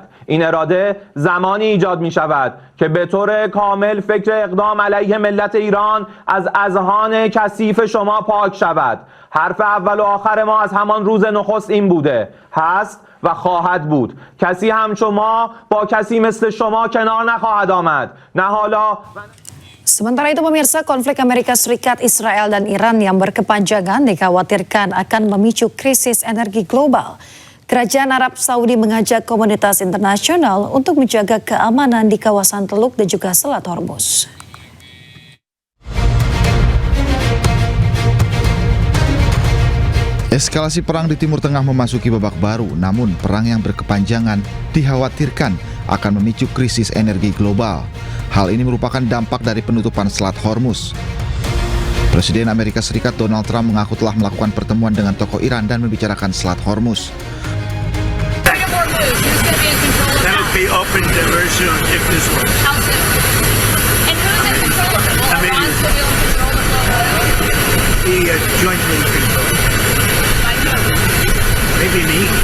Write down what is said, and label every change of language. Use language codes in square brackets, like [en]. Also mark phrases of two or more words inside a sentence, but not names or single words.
[fa] این اراده زمانی ایجاد می‌شود که به طور کامل فکر اقدام علیه ملت ایران از اذهان کثیف شما پاک شود. حرف اول و آخر ما از همان روز نخست این بوده، هست و خواهد بود. کسی همچون ما با کسی مثل شما کنار نخواهد آمد. نه حالا. [id] Sementara itu pemirsa, konflik Amerika Serikat, Israel, dan Iran yang berkepanjangan dikhawatirkan akan memicu krisis energi global. Kerajaan Arab Saudi mengajak komunitas internasional untuk menjaga keamanan di kawasan Teluk dan juga Selat Hormuz. Eskalasi perang di Timur Tengah memasuki babak baru, namun perang yang berkepanjangan dikhawatirkan akan memicu krisis energi global. Hal ini merupakan dampak dari penutupan Selat Hormuz. Presiden Amerika Serikat Donald Trump mengaku telah melakukan pertemuan dengan tokoh Iran dan membicarakan Selat Hormuz. [en] Maybe me.